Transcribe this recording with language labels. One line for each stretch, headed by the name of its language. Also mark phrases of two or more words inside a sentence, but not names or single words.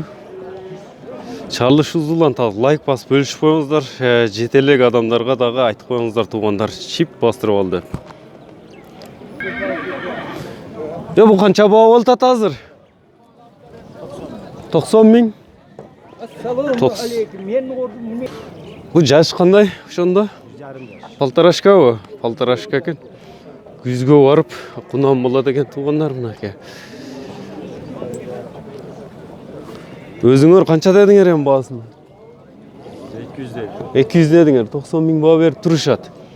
Kyrgyz: Чалышуңуздан так лайк басып бөлүшүп коюңуздар. Жете элек адамдарга дагы айтып коюңуздар туугандар, чип бастырып ал деп. Бул канча баа болуп атат азыр? 90 миң.
Uzbek: Assalomu alaykum. Men ko'rdim.
Kyrgyz: Bu жаш кандай ошондо? Полторашкабы? Полторашка экен. Күзгө барып, кунам болот экен туугандар мынакей. Өзүңөр канча дедиңер эми баасын? 200. 200 дедиңер. 90 миң баа берип турушат.